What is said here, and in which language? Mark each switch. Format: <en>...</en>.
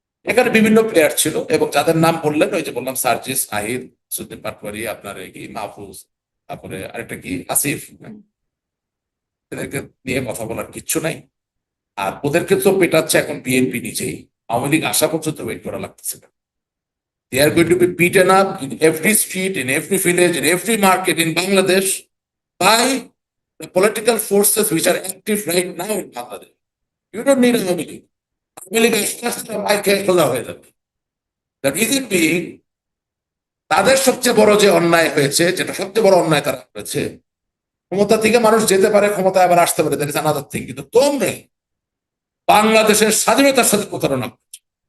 <bn>এখানে বিভিন্ন প্লেয়ার ছিল এবং যাদের নাম বললেন, ওই যে বললাম সার্জিস, নাহিদ, সুদ্দিন পাটওয়ারি, আপনার এই কি মাহফুজ, তারপরে আরেকটা কি আসিফ, হুম। এদেরকে নিয়ে কথা বলার কিচ্ছু নাই। আর ওদেরকে তো পেটাচ্ছে এখন বিএনপি নিজেই। আওয়ামী লীগ আসা পর্যন্ত ওয়েট করা লাগতেছে না।</bn> <en>They are going to be beaten up in every street, in every village, in every market in Bangladesh by the political forces which are active right now in Bangladesh. You don't need Awami League.</en> <bn>Awami League আস্তে আস্তে মাইর খেয়ে খোলা হয়ে যাবে।</bn> <en>The reason being,</en> <bn>তাদের সবচেয়ে বড় যে অন্যায় হয়েছে, যেটা সবচেয়ে বড় অন্যায় তারা করেছে, ক্ষমতা থেকে মানুষ যেতে পারে, ক্ষমতায় আবার আসতে পারে,</bn> <en>That is another thing.</en> <bn>কিন্তু তোমরা বাংলাদেশের স্বাধীনতার সাথে প্রতারণা করছো।</bn>